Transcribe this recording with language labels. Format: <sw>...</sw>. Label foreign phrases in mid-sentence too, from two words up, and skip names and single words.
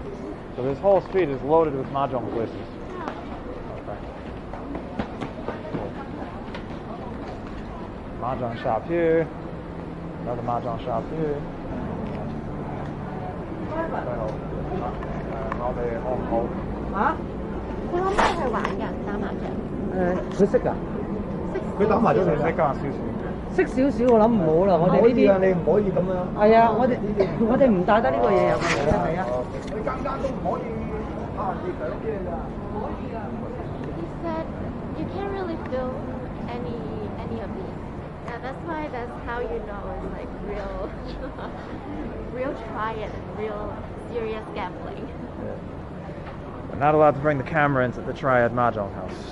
<en>So this whole street is loaded with mahjong places. Okay. Cool. Mahjong shop here. Another mahjong shop here. All day home cold.</en> <yue>嚇？佢可唔可以去玩㗎？打麻雀？佢識㗎，佢打麻雀識㗎少少。識少少我諗唔好啦，我哋呢啲你唔可以咁樣。係啊，我哋唔帶得呢個嘢入去嘅，係啊。你間間都唔可以拍人哋相機㗎。</yue> <en>He said you can't really film any of these. Yeah, that's how you know it's like real triad, real serious gambling. We're not allowed to bring the camera into the Triad mahjong house.</en>